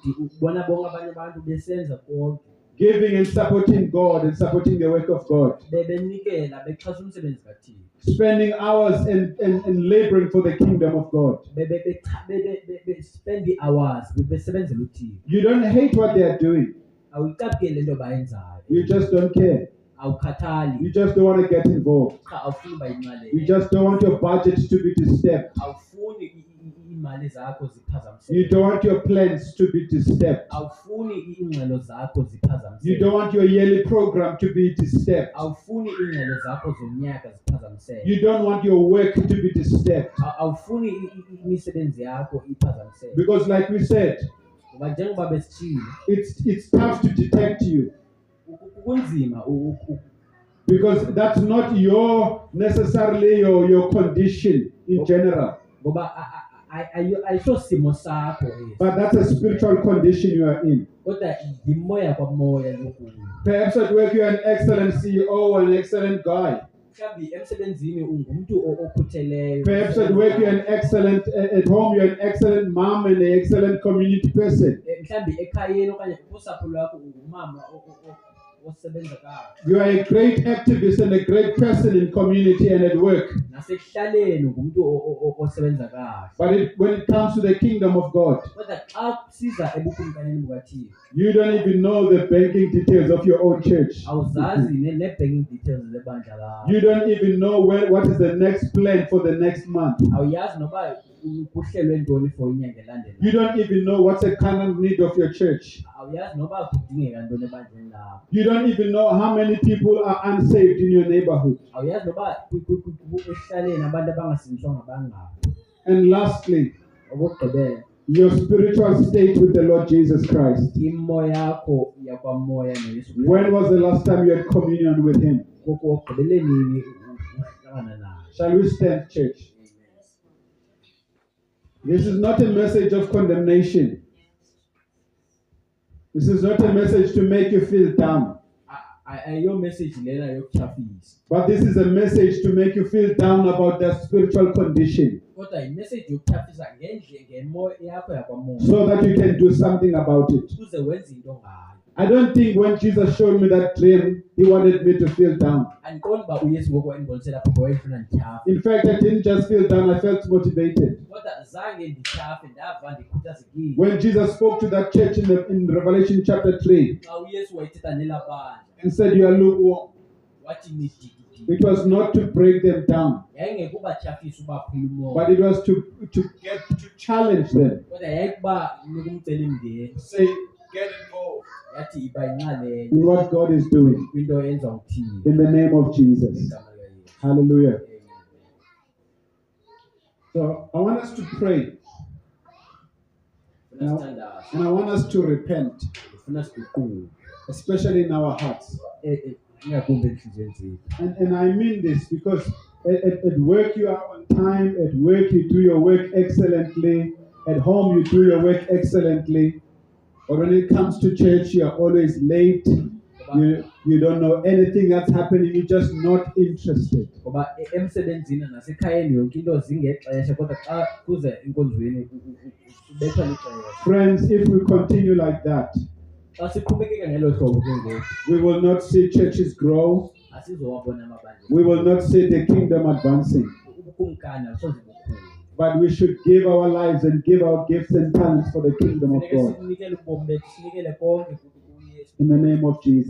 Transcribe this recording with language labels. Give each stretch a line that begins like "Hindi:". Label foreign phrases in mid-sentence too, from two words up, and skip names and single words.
Xhosa: Mhlambi ubona bonke abanye abantu besenza konke
English: giving and supporting God and supporting the work of God,
Xhosa: benikela bexhasa umsebenzi kaThixo,
English: spending hours and laboring for the kingdom of God. spend hours
Xhosa: besebenzela uThixo.
English: You don't hate what they are doing.
Xhosa: Awuyiqapheli lento abayenzayo,
English: You just don't care.
Xhosa: awukhathali,
English: You just don't want to get involved.
Xhosa: cha awufuni uba yinxalenye,
English: You just don't want your budget to be disturbed.
Xhosa: awufuni imali zakho
English: You
Xhosa: ziphazamiseke,
English: don't want your plans to be disturbed.
Xhosa: awufuni iingxelo zakho
English: You
Xhosa: ziphazamiseke,
English: don't want your yearly program to be disturbed.
Xhosa: awufuni iingxelo zakho zonyaka ziphazamiseke,
English: You don't want your work to be disturbed.
Xhosa: awufuni imisebenzi yakho iphazamiseke.
English: Because like we said,
Xhosa: Ngoba njengoba besitshilo,
English: it's tough to detect you.
Xhosa: kunzima
English: Because that's not necessarily your condition in general.
Xhosa: ngoba ayisho simo sakho esi,
English: But that's a spiritual condition you are in.
Xhosa: kodwa yimoya kwamoya lokhu.
English: Perhaps at work you're an excellent CEO, an excellent guy.
Xhosa: Mhlawumbi emsebenzini ungumuntu okhutheleyo.
English: Perhaps at work you're an excellent, at home you're an excellent mom and an excellent community person.
Xhosa: Mhlawumbi ekhayeni okanye kusapho lwakho ungumama osebenza kahle.
English: You are a great activist and a great person in community and at work.
Xhosa: Nasekuhlaleni ungumuntu osebenza kahle.
English: But when it comes to the kingdom of God,
Xhosa: Kodwa xa kusiza ebukumkanini bukaThixo,
English: you don't even know the banking details of your own church.
Xhosa: awuzazi ne-
English: banking details
Xhosa: lebandla lakho.
English: You don't even know what is the next plan for the next month.
Xhosa: Awuyazi noba kuhlelwe ntoni for inyanga elandelayo.
English: You don't even know what's the current need of your church.
Xhosa: Awuyazi noba kudingeka ntoni ebandleni lakho.
English: You don't even know how many people are unsaved in your neighborhood.
Xhosa: Awuyazi noba ekuhlaleni abantu abangasindiswanga bangaphi.
English: And lastly,
Xhosa: Okokugqibela,
English: your spiritual state with the Lord Jesus Christ.
Xhosa: imo yakho yakwamoya noYesu Kristu.
English: When was the last time you had communion with Him?
Xhosa: Kokugqibele nini uhlangana naye?
English: Shall we stand, church? This is not a message of condemnation. This is not a message to make you feel down.
Xhosa: Ayiyo message lena yokuthafisa,
English: But this is a message to make you feel down about their spiritual condition
Xhosa: kodwa imessage yokuthafisa ngemo yakho yakwamoya,
English: so that you can do something about it.
Xhosa: ukuze wenze into ngayo.
English: I don't think when Jesus showed me that dream, He wanted me to feel down.
Xhosa: Andiqondi uba uYesu ngoku wandibonisela apho ngoba wayefuna ndithafe,
English: In fact, I didn't just feel down, I felt motivated.
Xhosa: kodwa zange ndithafe, ndava ndikhuthazekile.
English: When Jesus spoke to that church in Revelation chapter 3
Xhosa: Xa uYesu wayethetha nelaa bandla,
English: and said, "You are lukewarm,"
Xhosa: wathi nidikidiki.
English: it was not to break them down,
Xhosa: Yayingekubatyhafisa ubaphula umoya,
English: but it was to challenge them.
Xhosa: kodwa yayikuba nikumcelimngeni,
English: Say, get involved
Xhosa: yathi iba yinxalenye
English: in what God is doing
Xhosa: kwinto enza uthini.
English: in the name of Jesus.
Xhosa: Igama likaYesu.
English: Hallelujah. Amen. So I want us to pray
Xhosa: Ufuna sithandaze,
English: and I want us to repent,
Xhosa: ufuna siguquke,
English: especially in our hearts.
Xhosa: ingakumbi enhliziyweni zethu.
English: And I mean this because at work you are on time, at work you do your work excellently, at home you do your work excellently. But when it comes to church, you are always late. You don't know anything that's happening, you're just not interested.
Xhosa: Ngoba emsebenzini nasekhayeni yonke into zingexesha, kodwa xa kuze enkonzweni ubethwa lixesha.
English: Friends, if we continue like that,
Xhosa: Xa siqhubekeka ngelo hlobo ke ngoku,
English: we will not see churches grow.
Xhosa: asizowabona amabandla.
English: We will not see the kingdom advancing.
Xhosa: Ubukumkani abusoze bukhulu.
English: But we should give our lives and give our gifts and talents for the kingdom of
Xhosa: Funeke
English: God.
Xhosa: sinikele ubomi bethu, sinikele konke kuYesu.
English: In the name of Jesus.